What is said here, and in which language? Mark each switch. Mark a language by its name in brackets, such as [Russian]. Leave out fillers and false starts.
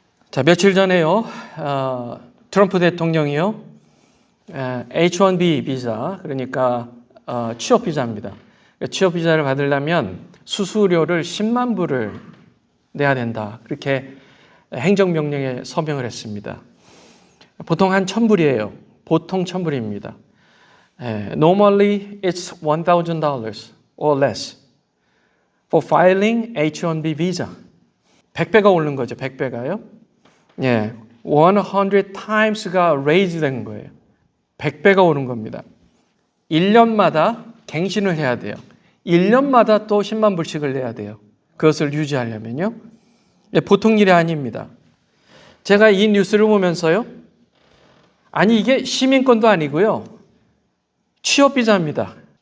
[Korean] 자, 며칠 전에요, 트럼프 대통령이요, H-1B 비자, 그러니까 취업 비자입니다. 취업 비자를 받으려면 수수료를 10만 불을 내야 된다. 그렇게 행정명령에 서명을 했습니다. 보통 한 1,000불이에요. 보통 1,000불입니다. [English] Normally it's $1,000 or less for filing H-1B visa. [Korean] 100배가 오른 거죠. 100배가요. 예, [English] 100 times [Korean] 가 [English] raise [Korean] 된 거예요. 100배가 오른 겁니다. 1년마다 갱신을 해야 돼요. 1년마다 또 10만 불씩을 내야 돼요. 그것을 유지하려면요. 보통 일이 아닙니다. 제가 이 뉴스를 보면서요, 아니 이게 시민권도 아니고요, 취업비자입니다.